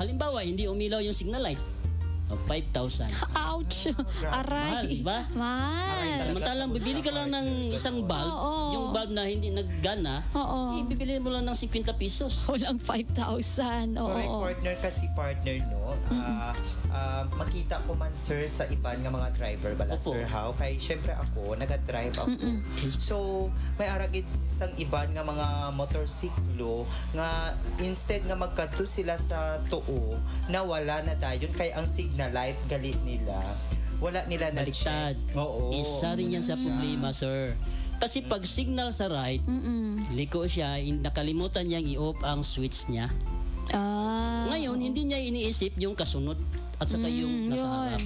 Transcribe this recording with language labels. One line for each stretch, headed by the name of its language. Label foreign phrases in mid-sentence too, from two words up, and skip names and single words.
Filipino: Halimbawa, hindi umilaw yung
English: signal light.
Filipino: 5,000. Ouch! Aray! Mahal, diba? Mahal! Samantalang bibili ka lang ng isang bulb, yung bulb na hindi naggana, bibili mo lang ng 50 pesos. Walang 5,000. Correct, Oo. partner. Kasi partner, no?
Hiligaynon: Makita ko man, sir, sa iban nga mga driver bala,
Filipino: Opo.
Hiligaynon: sir, how? Kay, syempre ako, nag-drive ako. So, may aragit sang iban nga mga motorsiklo nga instead nga magkadto sila sa tuo, nawala na dayon kay ang
English: signal light
Hiligaynon: gali nila. Wala nila na
Filipino: Baliktad. Oo. Isa rin yan sa problema, sir. Kasi pag signal sa right, liko siya, nakalimutan niyang i-off ang switch niya. Ngayon, hindi niya iniisip yung kasunod at saka yung nasa harap.